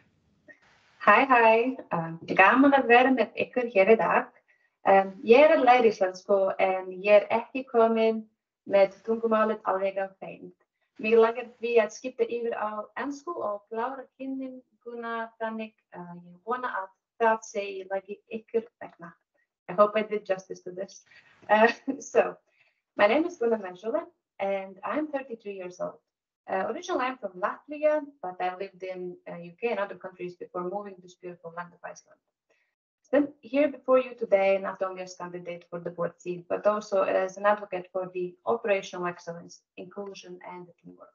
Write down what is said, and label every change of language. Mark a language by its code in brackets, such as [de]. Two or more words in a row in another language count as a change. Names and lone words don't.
[is] Hæ, gaman að vera með ykkur hér í dag. Ég að læra íslensku en ég ekki komin með tungumálið alveg á hreint. Mig langar því að skipta yfir á ensku og klára kynninguna þannig ég vona að það sé í lagi ykkur vegna. [en] I hope I did justice to this. So, my name is Guna Menshula and I'm 33 years old. Originally, I'm from Latvia, but I lived in UK and other countries before moving to this beautiful land of Iceland. I'm here before you today, not only as candidate for the board seat, but also as an advocate for the operational excellence, inclusion, and teamwork.